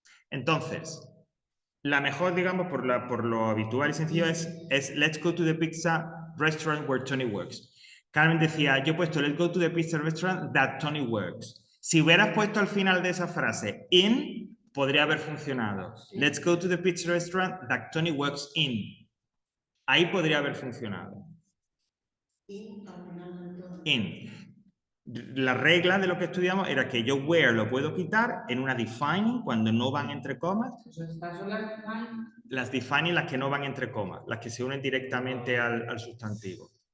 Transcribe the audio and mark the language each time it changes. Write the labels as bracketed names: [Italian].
[Spanish] Entonces, la mejor, digamos, por lo habitual y sencillo es [English] let's go to the pizza restaurant where Tony works. [Spanish] Carmen decía, yo he puesto [English] let's go to the pizza restaurant that Tony works. [Spanish] Si hubieras puesto al final de esa frase in, podría haber funcionado. [English] Let's go to the pizza restaurant that Tony works in. [Spanish] Ahí podría haber funcionado. In. La regla de lo que estudiamos era que yo where lo puedo quitar en una defining cuando no van entre comas. ¿Estas son las defining? Las defining, las que no van entre comas, las que se unen directamente al sustantivo.